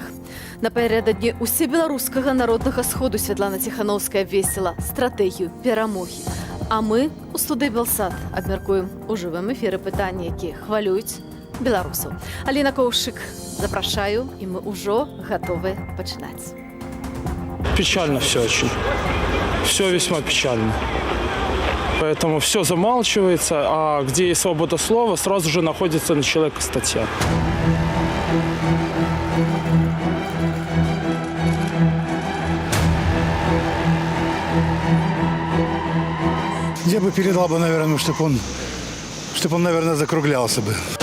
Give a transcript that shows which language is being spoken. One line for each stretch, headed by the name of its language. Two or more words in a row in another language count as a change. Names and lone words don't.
Belarusian: Напярэдадні усебеларускага народнага сходу Святлана Ціхановская абвесціла стратэгію перамогі. А мы у студыі Белсат абмяркуем у жывым эфіры пытанні, якія хвалююць беларусаў. Аліна Коўшык, запрашаю, і мы ўжо гатовы пачынаць.
Russian: Печально все очень. Все весьма печально. Поэтому все замалчивается, а где есть свобода слова, сразу же находится на человека статья. Я бы передал бы, наверное, чтобы он, наверное, закруглялся бы.